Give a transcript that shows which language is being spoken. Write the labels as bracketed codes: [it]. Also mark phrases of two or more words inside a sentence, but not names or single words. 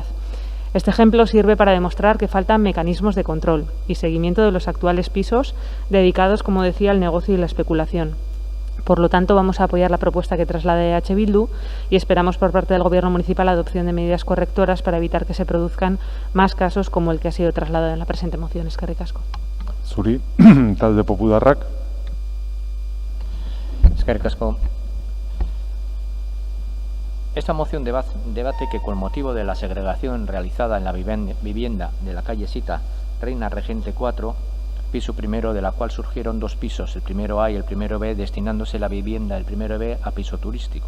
[es] Este ejemplo sirve para demostrar que faltan mecanismos de control y seguimiento de los actuales pisos dedicados, como decía, al negocio y la especulación. Por lo tanto, vamos a apoyar la propuesta que traslada EH Bildu y esperamos por parte del Gobierno municipal la adopción de medidas correctoras para evitar que se produzcan más casos como el que ha sido trasladado en la presente moción. [eu] Eskerrik asko. Zuri, talde popularrak. Eskerrik asko. [es] Esta moción debate que con motivo de la segregación realizada en la vivienda de la calle Sita, Reina Regente 4, piso primero, de la cual surgieron dos pisos, el primero A y el primero B, destinándose la vivienda del primero B a piso turístico.